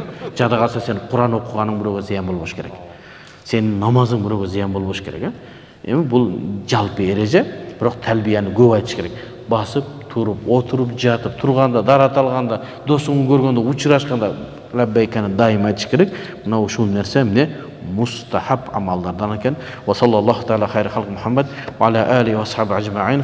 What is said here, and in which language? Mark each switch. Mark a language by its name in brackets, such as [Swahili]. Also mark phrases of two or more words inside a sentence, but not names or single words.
[Kyrgyz] Жада калса сен Куран окуганың бирөөгө зыян болбош керек. Сенин намазың бирөөгө зыян болбош керек. Эми бул жалпы эреже, бирок талбияны көп айтыш керек. Басып, туруп, отуруп, жатып, турганда, дарат алганда, досуңду көргөндө, учурашканда лаббайканы дайым айтыш керек. Мына ушул нерсе эмне мустахаб амалдардан экен. [Arabic] وصلى الله تعالى خير خلق محمد وعلى آله وأصحابه أجمعين.